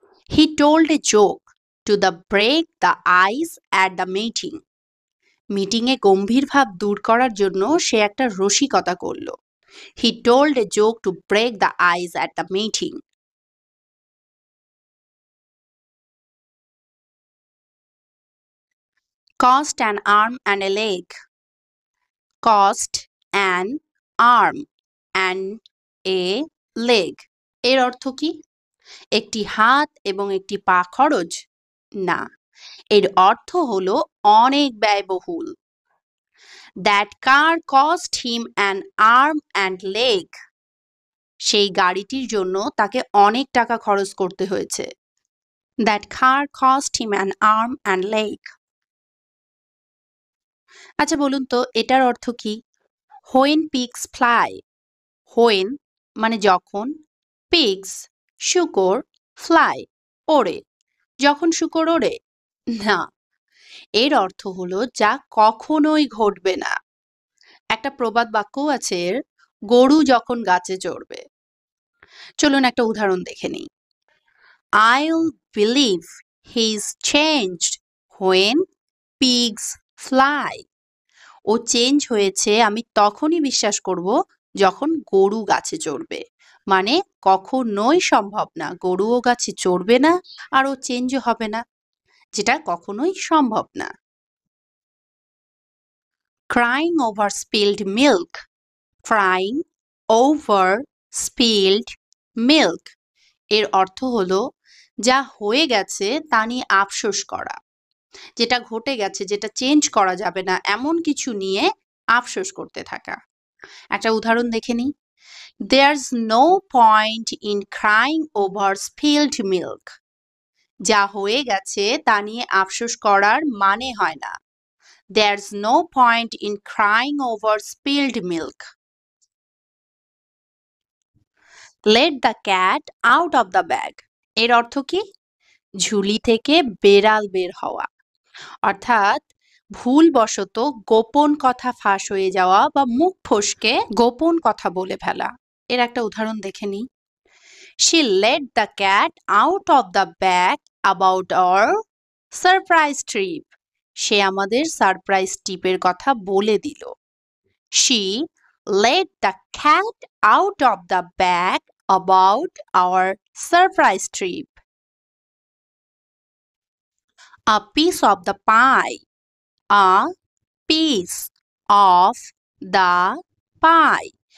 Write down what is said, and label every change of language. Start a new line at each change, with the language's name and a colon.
English: He told a joke to the break the ice at the meeting.
Bangla: মিটিংয়ে গম্ভীর ভাব দূর করার জন্য সে একটা রসিকতা করল।
English: He told a joke to break the ice at the meeting. Cost an arm and a leg. Cost an arm and a leg.
Bangla: এর অর্থ কি? একটি হাত এবং একটি পা খরচ? না, এর অর্থ হলো অনেক ব্যয়বহুল।
English: That car cost him an arm and leg.
Bangla: সেই গাড়িটির জন্য তাকে অনেক টাকা খরচ করতে হয়েছে।
English: That car cost him an arm and leg.
Bangla: আচ্ছা বলুন তো এটার অর্থ কি?
English: When pigs fly.
Bangla: When মানে যখন, pigs শূকর, fly ওড়ে। যখন শূকর ওড়ে? না, এর অর্থ হলো যা কখনোই ঘটবে না। একটা প্রবাদ বাক্যও আছে এর, গরু যখন গাছে চড়বে। চলুন একটা উদাহরণ দেখে নিই।
English: I'll believe he's changed when pigs fly.
Bangla: O change হয়েছে আমি তখনই বিশ্বাস করব যখন গরু গাছে চড়বে। মানে কখনোই সম্ভব না, গরুও গাছে চড়বে না আর ও চেঞ্জও হবে না, যেটা কখনোই সম্ভব না।
English: Crying over spilled milk. Crying over spilled milk
Bangla: এর অর্থ হলো যা হয়ে গেছে তা নিয়ে আফসোস করা, যেটা ঘটে গেছে, যেটা চেঞ্জ করা যাবে না এমন কিছু নিয়ে আফসোস করতে থাকা। একটা উদাহরণ দেখে নিই।
English: There's no point in crying over spilled milk.
Bangla: যা হয়ে গেছে তা নিয়ে আফসোস করার মানে হয় না।
English: There's no point in crying over spilled milk. Let the cat out of the bag.
Bangla: এর অর্থ কি? ঝুলি থেকে বেড়াল বের হওয়া। অর্থাৎ ভুলবশত গোপন কথা ফাঁস হয়ে যাওয়া বা মুখ ফসকে গোপন কথা বলে ফেলা। এর একটা উদাহরণ দেখে নিই।
English: She let the cat out of the bag about our surprise trip.
Bangla: সে আমাদের সারপ্রাইজ ট্রিপের কথা বলে দিল।
English: She let the cat out of the bag about our surprise trip. A piece of the pie. A piece of the pie.